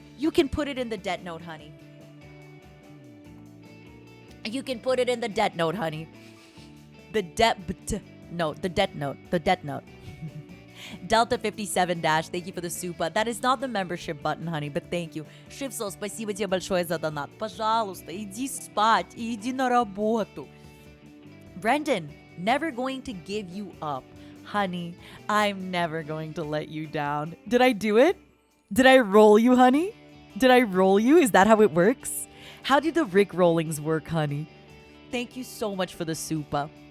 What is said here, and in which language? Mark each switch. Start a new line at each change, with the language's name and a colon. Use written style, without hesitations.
English: You can put it in the debt note, honey. You can put it in the debt note, honey. The debt note. The debt note. The debt note. Delta 57 Dash, thank you for the super. That is not the membership button, honey, but thank you.
Russian: Шипсо, спасибо тебе большое за донат. Пожалуйста, иди спать и иди на работу.
English: Brendan, never going to give you up. Honey, I'm never going to let you down. Did I do it? Did I roll you, honey? Did I roll you? Is that how it works? How do the Rick rollings work, honey? Thank you so much for the super.